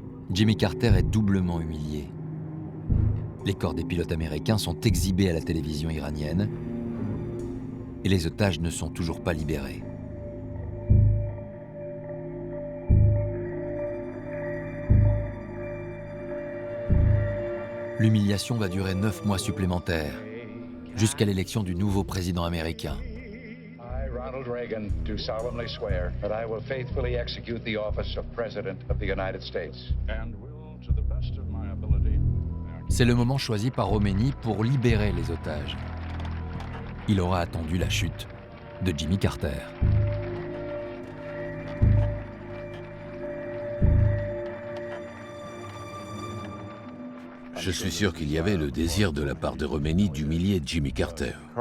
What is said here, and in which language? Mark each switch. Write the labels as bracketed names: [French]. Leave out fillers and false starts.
[French] Jimmy Carter est doublement humilié. Les corps des pilotes américains sont exhibés à la télévision iranienne et les otages ne sont toujours pas libérés. L'humiliation va durer 9 mois supplémentaires, jusqu'à l'élection du nouveau président américain. [English] I, Ronald Reagan, do solemnly swear that I will faithfully execute the office of President of the United States. And will, to the best of my ability. [French] C'est le moment choisi par Khomeini pour libérer les otages. Il aura attendu la chute de Jimmy Carter. Je suis sûr qu'il y avait le désir de la part de Khomeini d'humilier Jimmy Carter.